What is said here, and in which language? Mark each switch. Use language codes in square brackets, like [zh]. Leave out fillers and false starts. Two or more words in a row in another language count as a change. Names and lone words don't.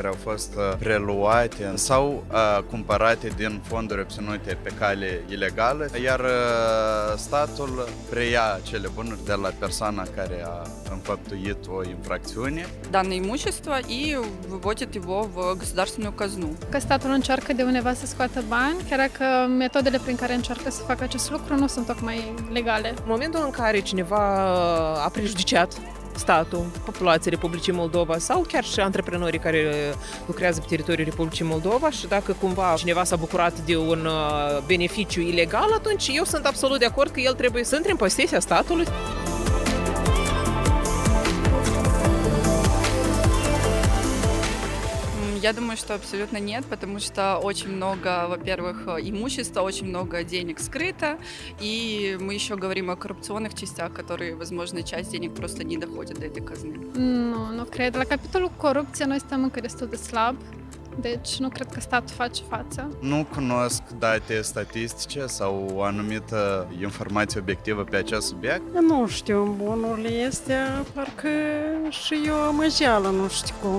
[ro] au fost preluate sau cumpărate din fonduri obținute pe cale ilegală, iar statul preia cele bunuri de la persoana care a înfăptuit o infracțiune. [ru] Данное имущество и выводит его в государственную казну. [ro] Că statul încearcă de undeva să scoată bani, chiar dacă metodele prin care încearcă să facă acest lucru nu sunt tocmai legale. În momentul în care cineva a prejudiciat statul, populația Republicii Moldova sau chiar și antreprenorii care lucrează pe teritoriul Republicii Moldova și dacă cumva cineva s-a bucurat de un beneficiu ilegal, atunci eu sunt absolut de acord că el trebuie să intre în posesia statului. [ru] Я думаю, что абсолютно нет, потому что очень много, во-первых, имущества, очень много денег скрыто, и мы еще говорим о коррупционных частях, которые, возможно, часть денег просто не доходит до этой казны. [ro] Nu cred. La capitolul corupție noi suntem încă destul de slab, deci nu cred că statul face față. Nu cunosc date statistice sau o anumită informație obiectivă pe acest subiect. Nu știu, bunurile astea, parcă și eu amăjeală, nu știu cum.